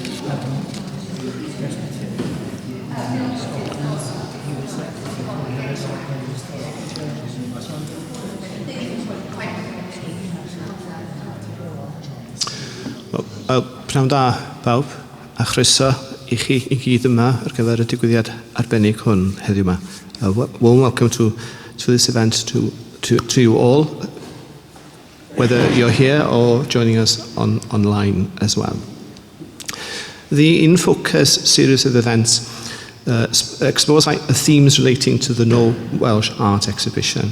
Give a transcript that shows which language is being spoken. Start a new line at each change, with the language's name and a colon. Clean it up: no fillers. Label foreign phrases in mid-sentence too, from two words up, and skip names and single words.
Welsh: Pnawn da bawb, a chroeso i chi i gyd yma ar gyfer y digwyddiad arbennig hwn heddiw yma.
English: Warm welcome to this event to you all, whether you're here or joining us online as well. The In Focus series of events explores the themes relating to the No Welsh Art exhibition.